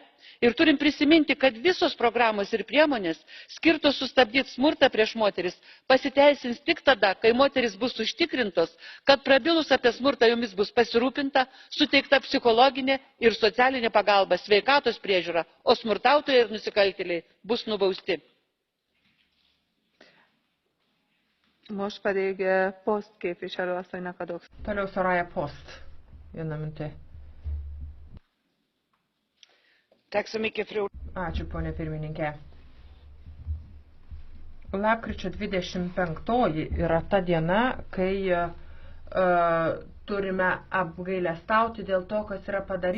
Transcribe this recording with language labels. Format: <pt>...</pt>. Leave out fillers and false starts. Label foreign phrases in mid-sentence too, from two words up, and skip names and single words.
<lt>Ir turim prisiminti, kad visos programos ir priemonės, skirtos sustabdyti smurtą prieš moteris, pasiteisins tik tada, kai moteris bus užtikrintos, kad prabilus apie smurtą jomis bus pasirūpinta, suteikta psichologinė ir socialinė pagalba, sveikatos priežiūra, o smurtautojai ir nusikaltėliai bus nubausti.</lt> <hu>Most pedig Post képviselő asszonynak adok.</hu> <lt>Toliau Soraya Post. Vieną minutę. Ačiū, ponė pirmininkė. Lapkričio 25 yra ta diena, kai turime apgailestauti dėl to, kas yra padaryta.</lt>